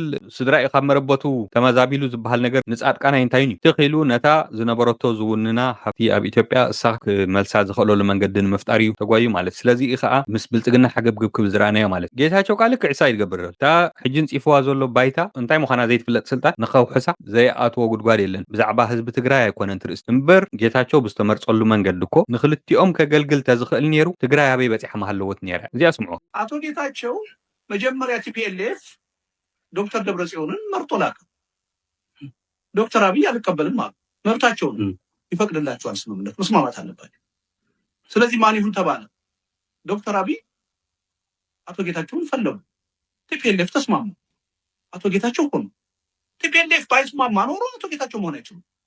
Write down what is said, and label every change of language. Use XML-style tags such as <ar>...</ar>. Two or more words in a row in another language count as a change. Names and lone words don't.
<ti>ስድራኢ ካብ መረበቱ ተመዛቢሉ ዝበሃል ነገር ንጻድቃናይ እንታይ እዩ ትኽኢሉ ነታ ዝነበረቶ ዝውንና ሃብቲ ኣብ ኢትዮጵያ እሳ ክመልሳ ዝኽእለሉ መንገዲ ንምፍጣር እዩ ተጓዩ ማለት ስለዚ ከዓ ምስ ብልጽግና ሓገብግብ ክብል ዝረኣናዮ ማለት ጌታቸው ቃል ልክዕ ዕሳ ይገብር እታ ሕጂ ንፂፍዋ ዘሎ ባይታ እንታይ ምዃና ዘይትፍለጥ ስልጣን ንኸውሕሳ ዘይኣትዎ ጉድጓድ የለን ብዛዕባ ህዝቢ ትግራይ ኣይኮነን ትርእስ እምበር ጌታቸው ብዝተመርፀሉ መንገዲ እኮ ንክልቲኦም ከገልግል ተዝኽእል ነይሩ ትግራይ ኣበይ በፂሓ መሃለወት ነይራ እዚኣ ስምዖ</ti> <am>አቶ ጌታቸው መጀመሪያ ቲፒኤልኤፍ ዶክተር ደብረጽዮንን መርጦ ላከ። ዶክተር አብይ አልቀበልም አሉ። መብታቸው ነው፣ ይፈቅድላቸዋል፣ ስምምነት መስማማት አለባቸው። ስለዚህ ማን ይሁን ተባለ። ዶክተር አብይ አቶ ጌታቸውን ፈለጉ። ቲፒኤልኤፍ ተስማሙ። አቶ ጌታቸው ሆኑ። ቲፒኤልኤፍ ባይስማማ ኖሮ አቶ ጌታቸው መሆን አይችሉም።</am>